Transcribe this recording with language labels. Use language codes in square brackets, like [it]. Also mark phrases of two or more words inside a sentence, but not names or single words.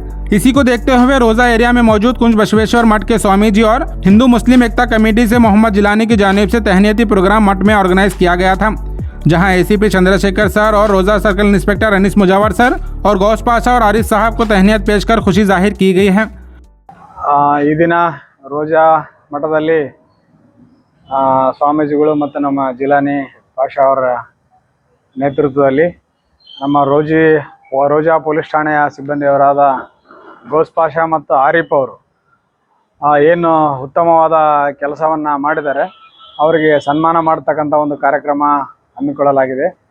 [hi] इसी को देखते हुए रोजा एरिया में मौजूद कुंज बसवेश्वर मठ के स्वामी जी और हिंदू मुस्लिम एकता कमेटी से मोहम्मद जिलानी की जानिब से तहनीती प्रोग्राम मठ में ऑर्गेनाइज किया गया था, जहां एसीपी चंद्रशेखर सर और रोजा सर्कल इंस्पेक्टर अनीस मुजावर सर और गौस पाशा और आरिफ साहब को तहनीत पेश कर खुशी जाहिर की गई है। [kn] ಈ ದಿನ ರೋಜಾ ಮಠದಲ್ಲಿ ಸ್ವಾಮೀಜಿಗಳು ಮತ್ತು ನಮ್ಮ ಜಿಲಾನಿ ಪಾಷಾ ಅವರ ನೇತೃತ್ವದಲ್ಲಿ ನಮ್ಮ ರೋಜಾ ಪೊಲೀಸ್ ಠಾಣೆಯ ಸಿಬ್ಬಂದಿಯವರಾದ ಗೌಸ್ ಪಾಷಾ ಮತ್ತು ಆರಿಫ್ ಅವರು ಏನು ಉತ್ತಮವಾದ ಕೆಲಸವನ್ನು ಮಾಡಿದ್ದಾರೆ ಅವರಿಗೆ ಸನ್ಮಾನ ಮಾಡ್ತಕ್ಕಂಥ ಒಂದು ಕಾರ್ಯಕ್ರಮ ಹಮ್ಮಿಕೊಳ್ಳಲಾಗಿದೆ।